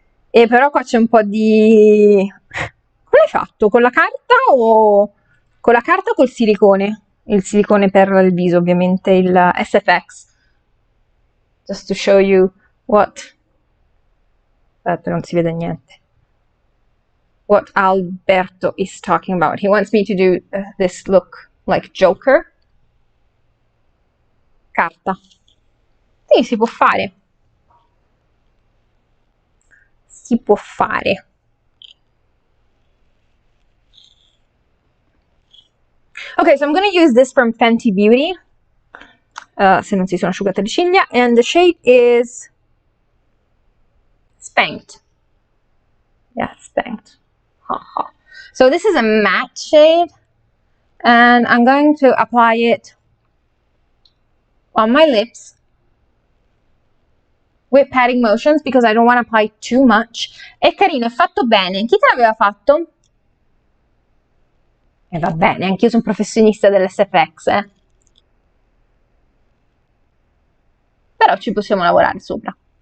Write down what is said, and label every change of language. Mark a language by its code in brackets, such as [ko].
[it] E però qua c'è un po' di... Come l'hai fatto? Con la carta o... Con la carta o col silicone? Il silicone per il viso, ovviamente, il SFX. [en] Just to show you what... [it] Aspetta, non si vede niente. [en] What Alberto is talking about. He wants me to do this look like Joker. [it] Carta. Sì, si può fare. Si può fare. [en] Ok, so I'm going to use this from Fenty Beauty. [it] Se non si sono asciugate le ciglia. [en] And the shade is Spanked. Yeah, Spanked. So this is a matte shade. And I'm going to apply it on my lips. with patting motions because I don't want to apply too much. [it] È carino, è fatto bene. Chi te l'aveva fatto? E va bene, anch'io sono professionista dell'SFX, eh. Però ci possiamo lavorare sopra.